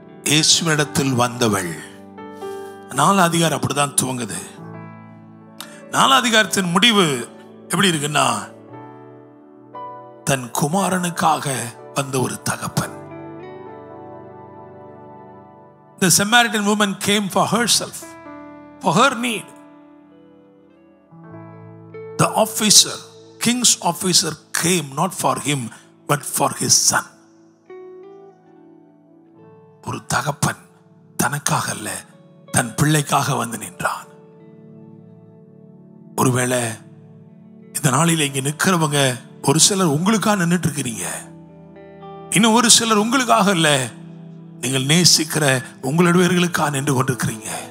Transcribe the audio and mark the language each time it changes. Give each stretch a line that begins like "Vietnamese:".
Tamil: இயேசுவிடத்தில் வந்தவள். 4 அதிகாரம் அப்படிதான் துவங்குது. 4 அதிகாரத்தின் முடிவு எப்படி இருக்குன்னா, தன் குமாரனுக்காக வந்த ஒரு தகப்பன்.
English: The Samaritan woman came for herself, for her need. The officer, king's officer, came not for him but for his son.
Tamil: ஒரு தகப்பன் தனக்காக அல்ல, தன் பிள்ளைக்காக வந்து நின்றான். ஒருவேளை இந்த நாளில் இங்க நிற்கிறவங்க ஒரு சிலர் உங்களுக்காக நின்றுட்டு இருக்கிறீங்க. இன்னும் ஒரு சிலர் உங்களுக்காக இல்ல, நீங்கள் நேசிக்கிற உங்களுடையவர்களுக்காக நின்று கொண்டிருக்கிறீங்க.